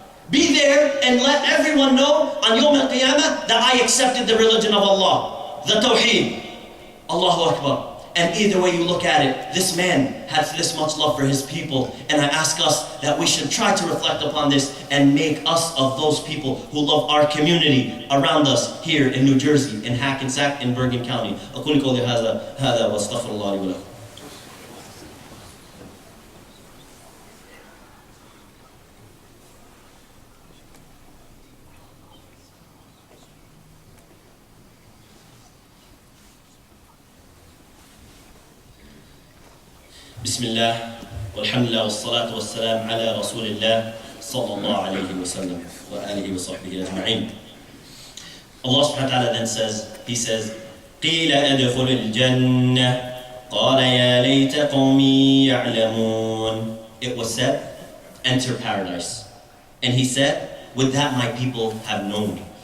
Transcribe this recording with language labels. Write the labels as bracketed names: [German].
[English] Be there and let everyone know on Yawm al-Qiyamah that I accepted the religion of Allah. The Tawheed. Allahu Akbar. And either way you look at it, this man has this much love for his people. And I ask us that we should try to reflect upon this and make us of those people who love our community around us here in New Jersey, in Hackensack, in Bergen County. [Arabic] أقول قولي هذا واستغفر الله لي ولكم. بسم الله والحمد لله والصلاة والسلام على رسول الله صلى الله عليه وسلم وآله وصحبه أجمعين. [English] Allah subhanahu wa ta'ala then says, He says, [Arabic] قِيلَ أَدْخُلِ الْجَنَّةِ قَالَ يَا لَيْتَ قَوْمِي يَعْلَمُونَ. [English] It was said, enter paradise. And He said, with that my people have known.